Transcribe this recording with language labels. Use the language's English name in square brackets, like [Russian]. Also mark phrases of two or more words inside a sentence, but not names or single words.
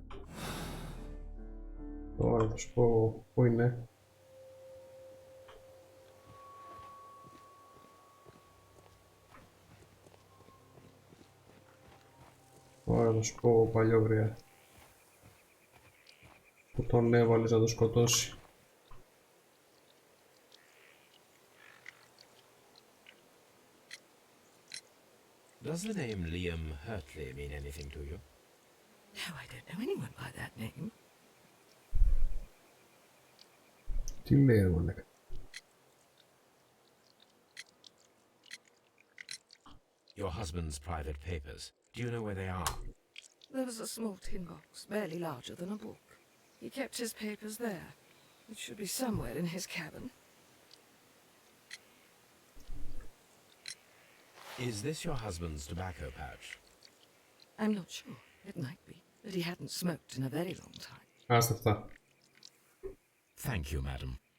[Greek] Τώρα θα σου πω πού είναι. Τώρα θα σου πω παλιόγρια. Που τον έβαλες να το σκοτώσει. [English] Does the name Liam Hurtley mean anything to you? No, I don't know anyone by that name. [Greek] Τι λέει εγώ λέγα. [English] Your husband's private papers. Do you know where they are? There was a small tin box, barely larger than a book. He kept his papers there. It should be somewhere in his cabin. Is this your husband's tobacco pouch? I'm not sure. It might be, but he hadn't smoked in a very long time. [Greek] Άστα αυτά. [English] Thank you, madam.